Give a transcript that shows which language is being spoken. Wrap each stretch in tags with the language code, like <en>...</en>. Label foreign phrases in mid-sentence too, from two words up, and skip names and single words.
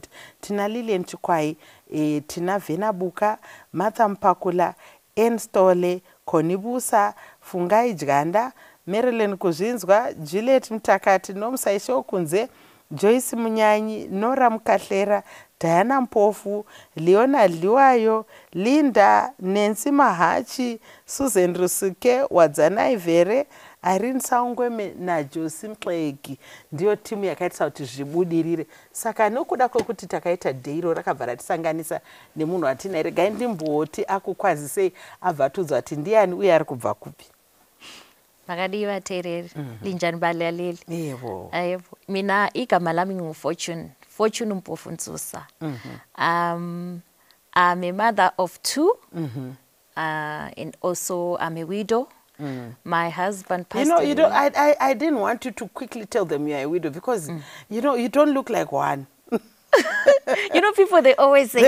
<sn>Tina Lilian Chikwai, tina Vena Buka, Martha Mpakula, Enstole, Konibusa, Fungai Jganda, Marilyn Kuzvinzwa, Juliet Mtakati, Nomsaisho Kunze, Joyce Munyanyi, Nora Mkahlera, Diana Mpofu, Leonard Liwayo, Linda, Nancy Mahachi, Susan Rusuke, Wadzanai Vere, Irene Saungweme na Josi Mklegi. Ndiyo timu yakaita kuti zvibudirire. Saka nokuda kwokuti takaita deiro rakabva ratisanganisa nemunhu watina, regai ndimboti akukwazisei abvatudzwa kuti ndiani uye ari kubva kupi. Makadiwa tereri,</sn> <nd>linjani balaleli. Yebo. Mina igama lami nguFortune Mpofu Ntsosa.</nd> <en>I'm a mother of two, and also I'm a widow. My husband passed away. I didn't want you to quickly tell them you're a widow because, you don't look like one. People, they always say</en>